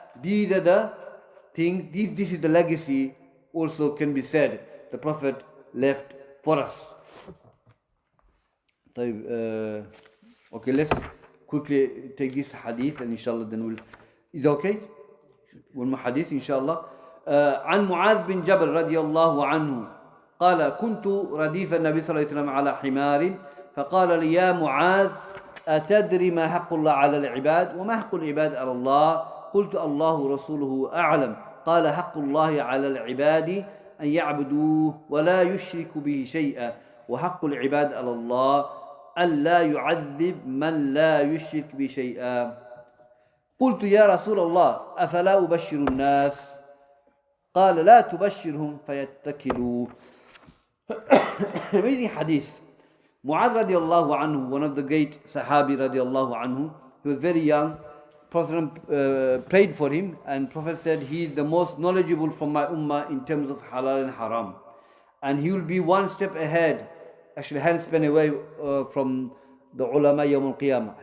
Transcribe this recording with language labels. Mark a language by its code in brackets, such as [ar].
[en] These are the things, this is the legacy also can be said the Prophet left for us. Okay, let's quickly take this hadith and inshallah then we'll. Is it okay? One more hadith inshallah. [ar] عن معاذ بن جبل رضي الله عنه قال كنت رديف النبي صلى الله عليه وسلم على حمار فقال لي يا معاذ أتدري ما حق الله على العباد وما حق العباد على الله قلت الله ورسوله أعلم قال حق الله على العباد أن يعبدوه ولا يشركوا به شيئا وحق العباد على الله ألا يعذب من لا يشرك به شيئا قلت يا رسول الله أفلا أبشر الناس قال لا تبشرهم فيتكلوا. [en] Amazing hadith. Mu'adh radiallahu anhu, one of the great Sahabi radiallahu anhu, he was very young. Prophet prayed for him, and Prophet said he is the most knowledgeable from my ummah in terms of halal and haram. And he will be one step ahead, actually handspan away from the ulama yawm al-qiyamah.